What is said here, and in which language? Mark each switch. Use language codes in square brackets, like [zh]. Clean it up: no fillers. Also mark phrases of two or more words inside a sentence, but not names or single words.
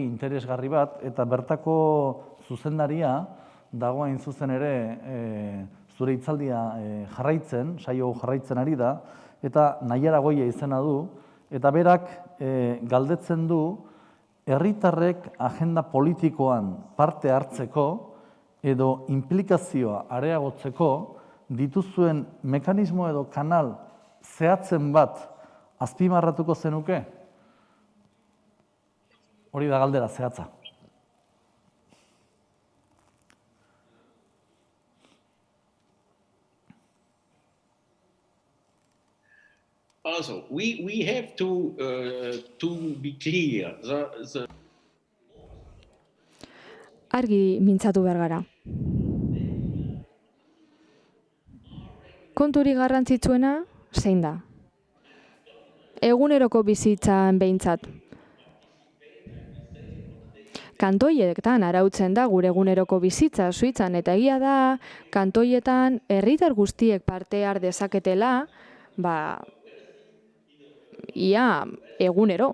[eu] interesgarri bat, eta bertako zuzendaria dago hain zuzen ere zure hitzaldia jarraitzen, saio jarraitzen ari da, eta Naiara Goia izena du, eta berak galdetzen du herritarrek agenda politikoan parte hartzeko edo inplikazioa areagotzeko dituzuen mekanismo edo kanal zehatzen bat azpimarratuko zenuke? Hori da galdera zehatza. [en] Also, we have to be clear. [eu] Argi mintzatu behar gara. Konturi garrantzitsuena zein da? Eguneroko bizitzan behintzat. Kantoietan arautzen da gure eguneroko bizitza Suitzan, eta egia da kantoietan herritar guztiek parte har dezaketela, ia egunero.